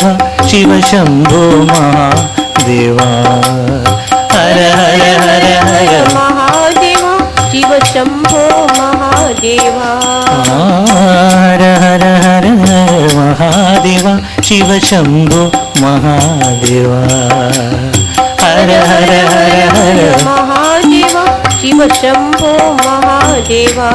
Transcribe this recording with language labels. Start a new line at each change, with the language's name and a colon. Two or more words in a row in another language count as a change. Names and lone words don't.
Sanskrit: शिव शंभो महादेवा. हर हर हर हर महादेव. शिव शंभो महादेव. हर हर हर हर महादेव. शिव शंभो महादेवा हर हर हर हर महादेवा शिव शंभो महादेवा